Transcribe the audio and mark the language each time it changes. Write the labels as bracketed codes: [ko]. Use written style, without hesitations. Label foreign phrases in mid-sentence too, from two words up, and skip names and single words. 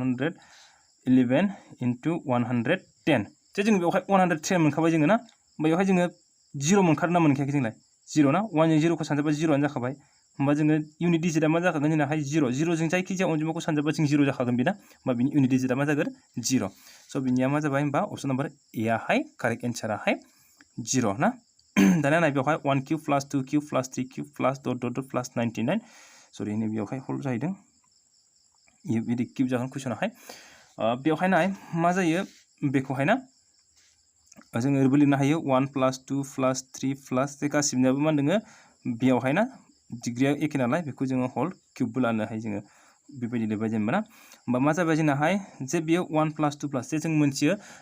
[brx] 111 into 110 जे जों बेवहाय 110 मोनखाबाय जोङो ना बेवहाय जोङो 0 मोनखादों ना मोनखायाखै जोंलाय 0 ना 1 जों 0 खौ सानजाबा 0 आनो जाखाबाय होनबा जोङो इउनिट डिजिटआ मा जाखागोन जोंनाहाय 0 0 जों जायखिजाया अनजिमाखौ सानजाबा जों 0 जाखागोन बेना होनबा बिनि इउनिट डिजिटआ मा जागोन 0 स' बिनिया मा जाबाय होनबा [en] option number A [brx] आहाय कारेक्ट एन्साराहाय 0 ना दाना नाय बेवहाय [en] 1 cube plus 2 cube plus 3 cube plus dot dot dot plus 99 [brx] सरि नै बेवहाय हल जाहैदों बिदि क्यूब जागोन कुइसनाहाय बेवहाय नाय मा जायो बेखौहाय ना जोङो ओरैबो लिरनो हायो [en] 1 plus 2 plus 3 plus [brx] जे गासिबनियाबो मा दोङो बेवहाय ना डिग्रिया एखे नालाय बेखौ जोङो हल क्यूबबो लानो हायो जोङो बेबायदि लिरबाय जेनेबा ना होमबा मा जाबाय जोंनाहाय जे बेयो [en] 1 plus 2 plus [brx] जे जों मोनथियो